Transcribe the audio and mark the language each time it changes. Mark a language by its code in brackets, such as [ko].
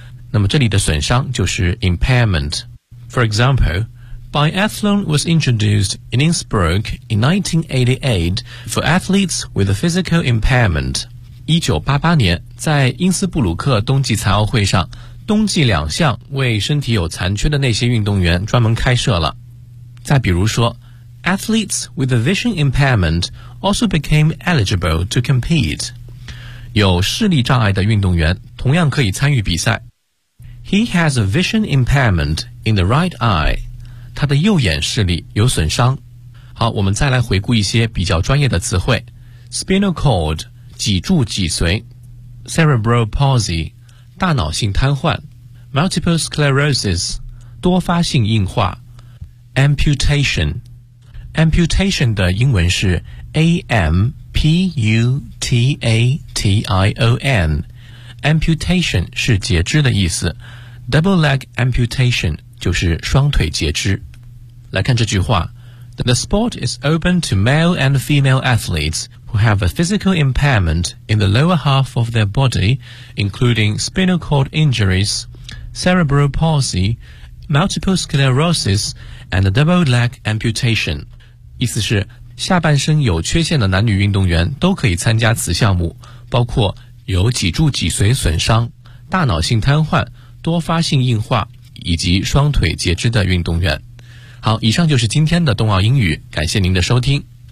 [zh] 那么这里的损伤就是 [en] impairment。For example, biathlon was introduced in Innsbruck in 1988 for athletes with a physical impairment. [zh] 1988年，在因斯布鲁克冬季残奥会上，冬季两项为身体有残缺的那些运动员专门开设了。再比如说 [en] athletes with a vision impairment also became eligible to compete. [zh] 有视力障碍的运动员同样可以参与比赛。 [en] He has a vision impairment in the right eye. [zh] 他的右眼视力有损伤。好，我们再来回顾一些比较专业的词汇。 [en] Spinal cord, 脊柱脊髓。Cerebral palsy, 大脑性瘫痪。 Multiple sclerosis, 多发性硬化。 [zh] Amputation,Amputation 的英文是 A-M-P-U-T-A-T-I-O-N， Amputation 是截肢的意思， Double leg amputation 就是双腿截肢。来看这句话， [en] The sport is open to male and female athletes who have a physical impairment in the lower half of their body, including spinal cord injuries, cerebral palsy, multiple sclerosis, and double leg amputation。 [zh] 意思是下半身有缺陷的男女运动员都可以参加此项目，包括有脊柱脊髓损伤、大脑性瘫痪、多发性硬化以及双腿截肢的运动员。好，以上就是今天的冬奥英语，感谢您的收听。